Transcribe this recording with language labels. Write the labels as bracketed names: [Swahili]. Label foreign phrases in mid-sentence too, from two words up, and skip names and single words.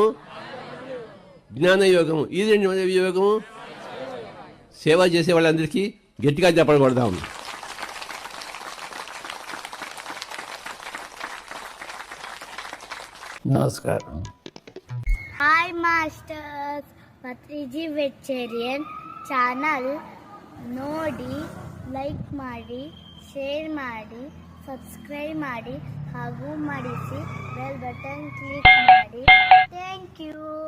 [Telugu] జ్ఞాన యోగము. ఈ రెండింటి మధ్య యోగము? సేవ చేసే వాళ్ళందరికీ గట్టిగా చెప్పకూడదాం. నమస్కారం. [Kannada] హాయ్ ಮಾಸ್ಟರ್ಸ್, ಪತ್ರಿಜಿ ವೆಜಿಟೇರಿಯನ್ ಚಾನಲ್ ನೋಡಿ, ಲೈಕ್ ಮಾಡಿ, ಶೇರ್ ಮಾಡಿ, ಸಬ್ಸ್ಕ್ರೈಬ್ ಮಾಡಿ ಹಾಗೂ ಮಾಡಿಸಿ [English] bell button [Kannada] ಕ್ಲಿಕ್ ಮಾಡಿ. [English] thank you.